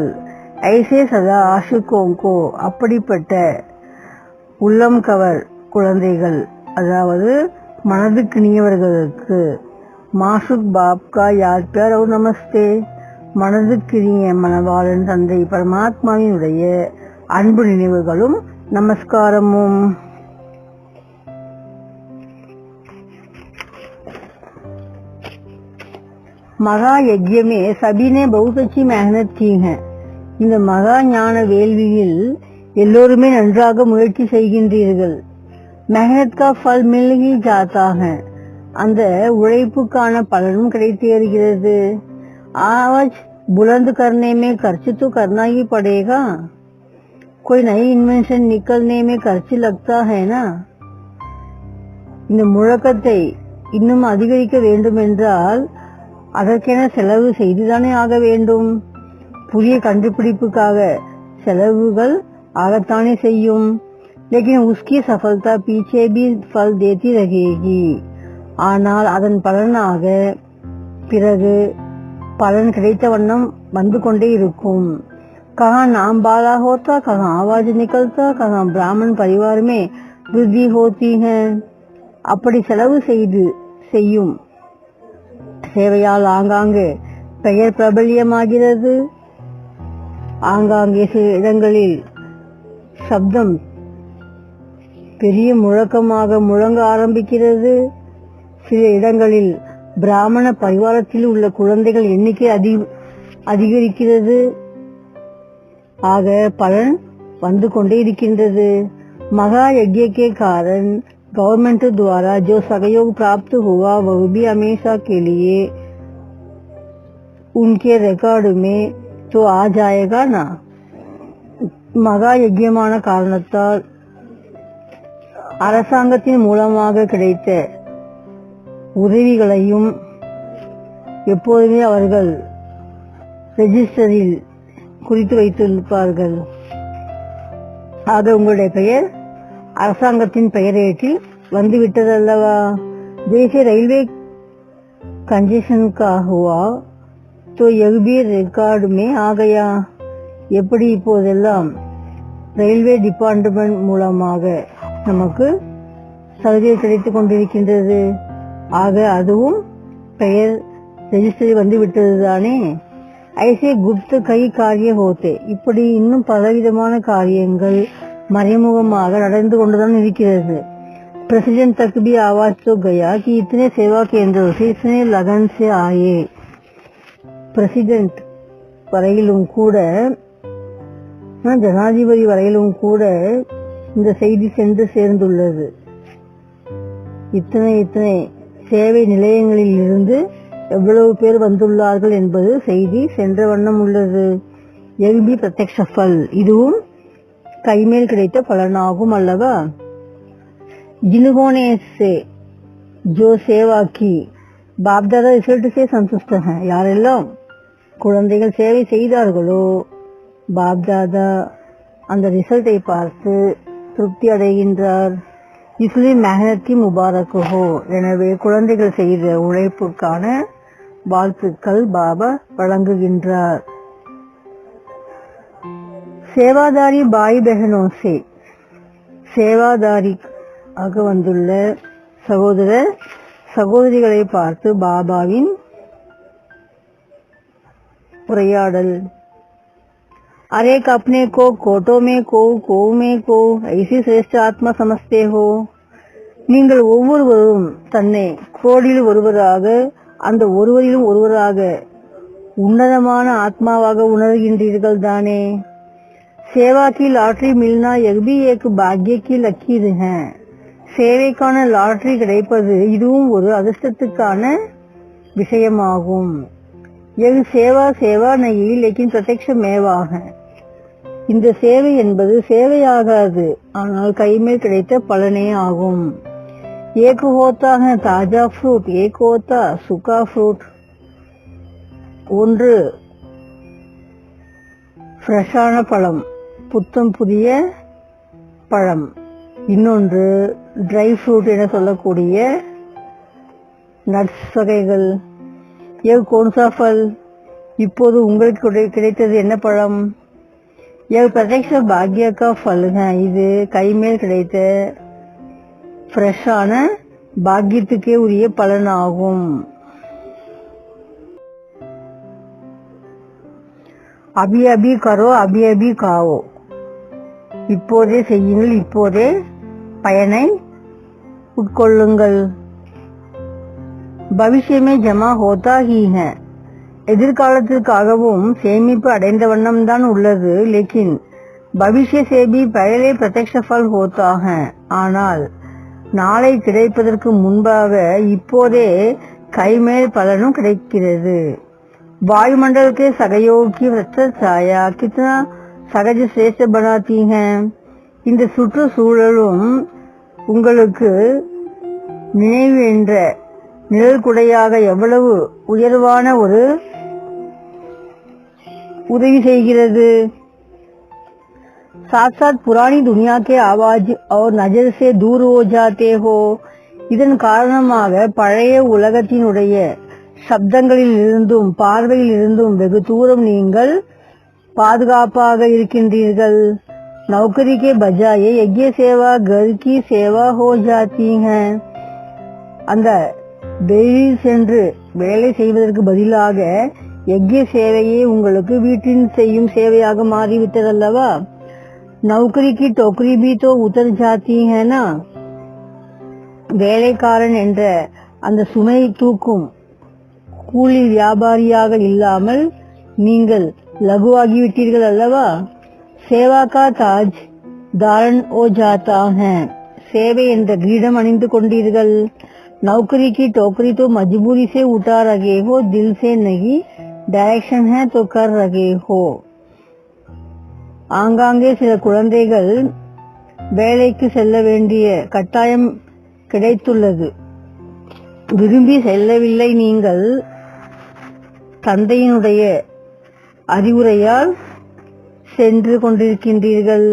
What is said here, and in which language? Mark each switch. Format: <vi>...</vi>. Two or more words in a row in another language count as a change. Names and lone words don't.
<hi>ऐसे सदा आशिकों को,</hi> <ta>அப்படிப்பட்ட உள்ளம் கவர் குழந்தைகள், அதாவது மனதுக்கினியவர்களுக்கு</ta> <hi>माशूक बाप का यादप्यार और नमस्ते,</hi> <ta>மனதுக்கினிய மனவாளன் தந்தை பரமாத்மாவினுடைய அன்பு நினைவுகளும் நமஸ்காரமும்.</ta> <hi>महा यज्ञ में सबने बहुत अच्छी मेहनत की है.</hi> <ta>இந்த மகா ஞான வேள்வியில் எல்லோருமே நன்றாக முயற்சி செய்கின்றீர்கள்.</ta> <hi>मेहनत का फल मिल ही जाता है,</hi> <ta>அந்த உழைப்புக்கான பலனும் கிடைத்தேறுகிறது.</ta> <hi>आवाज बुलंद करने में खर्च तो करना ही पड़ेगा, कोई नई इन्वेंशन निकलने में खर्च लगता है ना.</hi> <ta>இந்த முழக்கத்தை இன்னும் அதிகரிக்க வேண்டும் என்றால் அதற்கென செலவு செய்துதானே ஆக வேண்டும். புதிய கண்டுபிடிப்புக்காக செலவுகள் ஆகத்தானே செய்யும்.</ta> <hi>लेकिन उसकी सफलता पीछे भी फल देती रहेगी,</hi> <ta>ஆனால் அதன் பலனாக பிறகு பலன் கிடைத்த வண்ணம் வந்து கொண்டே இருக்கும்.</ta> <hi>कहाँ नाम बाला होता, कहाँ आवाज निकलता, कहाँ ब्राह्मण परिवार में वृद्धि होती है.</hi> <ta>அப்படி செலவு செய்யும் சேவையால் ஆங்காங்கே பெயர் பிரபல்யமாகிறது. ஆங்காங்கே சில இடங்களில் சப்தம் பெரிய முழக்கமாக முழங்க ஆரம்பிக்கிறது. சில இடங்களில் பிராமண பரிவாரத்தில் உள்ள குழந்தைகள் எண்ணிக்கை அதிகரிக்கிறது. ஆக பலன் வந்து கொண்டே இருக்கின்றது.</ta> <hi>மகா यज्ञ के कारण गवर्नमेंट द्वारा जो सहयोग प्राप्त हुआ वह भी हमेशा के लिए उनके रिकॉर्ड में तो आ जाएगा ना.</hi> <ta>மகா யஜ்யமான காரணத்தால் அரசாங்கத்தின் மூலமாக கிடைத்த உதவிகளையும் எப்போதுமே அவர்கள் ரெஜிஸ்டரில் குறித்து வைத்திருப்பார்கள். ஆக உங்களுடைய பெயர் அரசாங்கத்தின் பெயரேட்டில் வந்துவிட்டதல்லவா. தேசிய ரயில்வே</ta> <hi>कंजेशन का हुआ तो यह भी रिकॉर्ड में आ गया.</hi> <ta>எப்படி இப்போதெல்லாம் ரயில்வே டிபார்ட்மெண்ட் மூலமாக நமக்கு சலுகை கிடைத்துக் கொண்டிருக்கின்றது. ஆக அதுவும் பெயர் ரெஜிஸ்டரி வந்து விட்டதுதானே.</ta> <hi>ऐसे गुप्त कई कार्य होते,</hi> <ta>இப்படி இன்னும் பலவிதமான காரியங்கள் மறைமுகமாக நடந்து கொண்டுதான் இருக்கிறது.</ta> <hi>प्रेसिडेंट तक भी आवाज तो गया कि इतने सेवा केंद्रों से इतने लगन से आए.</hi> <ta>பிரசிடென்ட் வரையிலும் கூட, ஜனாதிபதி வரையிலும் கூட இந்த செய்தி சென்று சேர்ந்துள்ளது. இத்தனை சேவை நிலையங்களில் இருந்து எவ்வளவு பேர் வந்துள்ளார்கள் என்பது செய்தி சென்ற வண்ணம் உள்ளது.</ta> <hi>यह भी प्रत्यक्ष फल,</hi> <ta>இதுவும் கைமேல் கிடைத்த பலனாகும் அல்லவா.</ta> <hi>जिन्होंने से जो सेवा की बाप दादा रिजल्ट से संतुष्ट हैं.</hi> <ta>யாரெல்லாம் குழந்தைகள் சேவை செய்தார்களோ பாப் தாதா அந்த ரிசல்ட்டை பார்த்து திருப்தி அடைகின்றார்.</ta> <hi>इसलिए मेहनत की मुबारक हो,</hi> <ta>எனவே குழந்தைகள் செய்த உழைப்புக்கான வாழ்த்துக்கள் பாபா வழங்குகின்றார்.</ta> <hi>सेवाधारी भाई बहनों से,</hi> <ta>சேவாதாரி ஆக வந்துள்ள சகோதர சகோதரிகளை பார்த்து பாபாவின் உரையாடல்.</ta> <hi>अरे अपने को कोटो में को में को ऐसी श्रेष्ठ आत्मा समझते हो.</hi> <ta>நீங்கள் ஒவ்வொருவரும் தன்னை கோடியில் ஒருவராக, அந்த ஒருவரிலும் ஒருவராக உன்னதமான ஆத்மாவாக உணர்கின்றீர்கள் தானே.</ta> <hi>சேவா की लॉटरी मिलना यह भी एक भाग्य की लकीर है.</hi> <ta>சேவைக்கான லாட்டரி கிடைப்பது இதுவும் ஒரு அதிர்ஷ்டத்துக்கான விஷயமாகும்.</ta> <hi>यह सेवा सेवा नहीं लेकिन प्रत्यक्ष मेवा है.</hi> <ta>இந்த சேவை என்பது சேவையாகாது, ஆனால் கைமேல் கிடைத்த பலனே ஆகும்.</ta> <hi>एक होता है ताजा फ्रूट, एक होता सूखा फ्रूट.</hi> <ta>ஒன்று ஃப்ரெஷ்ஷான பழம், புத்தம் புதிய பழம். இன்னொன்று</ta> <en>dry fruit</en> <ta>என சொல்லக்கூடிய நட்ஸ் வகைகள்.</ta> <hi>यह कौन सा फल,</hi> <ta>இப்போது உங்களுக்கு கிடைத்தது என்ன பழம்.</ta> <hi>यह प्रत्यक्ष भाग्य का फल है,</hi> <ta>இது கைமேல் கிடைத்த ஃப்ரெஷ்ஷான பாக்கியத்துக்கே உரிய பலனாகும்.</ta> <hi>अभी अभी करो अभी अभी खाओ,</hi> <ta>இப்போதே செய்யுங்கள், இப்போதே பயனை உட்கொள்ளுங்கள்.</ta> <hi>भविष्य में जमा होता ही है,</hi> <ta>எதிர்காலத்திற்காகவும் சேமிப்பு அடைந்த வண்ணம் தான் உள்ளது.</ta> <hi>लेकिन भविष्य से भी पहले प्रत्यक्ष फल होता है,</hi> <ta>ஆனால் நாளை கிடைப்பதற்கு முன்பாக இப்போதே கைமேல் பலனும் கிடைக்கிறது.</ta> <hi>वायुमंडल के सहयोग की वृक्षर छाया कितना सहज श्रेष्ठ बनाती है.</hi> <ta>இந்த சுற்றுச்சூழலும் உங்களுக்கு நினைவு என்ற நிழல் குடையாக எவ்வளவு உயர்வான ஒரு உதவி செய்கிறது.</ta> <hi>साथ साथ पुरानी दुनिया के आवाज और नजर से दूर हो जाते हो.</hi> <ta>இதன் காரணமாக பழைய உலகத்தினுடைய சப்தங்களில் இருந்தும் பார்வையில் இருந்தும் வெகு தூரம் நீங்கள் பாதுகாப்பாக இருக்கின்றீர்கள்.</ta> <hi>नौकरी के बजाय यज्ञ सेवा घर की सेवा हो जाती है.</hi> <ta>அந்த வெளியில் சென்று வேலை செய்வதற்கு பதிலாக யஜ்ய சேவையே உங்களுக்கு வீட்டில் செய்யும் சேவையாக மாறிவிட்டதல்லவா.</ta> <hi>नौकरी की टोकरी भी तो उतर जाती है ना.</hi> <ta>வேலைக்காரன் என்ற அந்த சுமை தூக்கும் கூலி வியாபாரியாக இல்லாமல் நீங்கள் லகுவாகிவிட்டீர்கள் அல்லவா.</ta> <hi>सेवा का ताज धारण हो जाता है,</hi> <ta>சேவை என்ற கிரீடம் அணிந்து கொண்டீர்கள்.</ta> <hi>नौकरी की टोकरी तो मजबूरी से उठा रहे हो, दिल से नहीं. डायरेक्शन है तो कर रहे हो.</hi> <ta>ஆங்காங்கே சில குழந்தைகள் வேலைக்கு செல்ல வேண்டிய கட்டாயம் கிடைத்துள்ளது, விரும்பி செல்லவில்லை. நீங்கள் தந்தையினுடைய அறிவுரையால் சென்று கொண்டிருக்கின்றீர்கள்.</ta>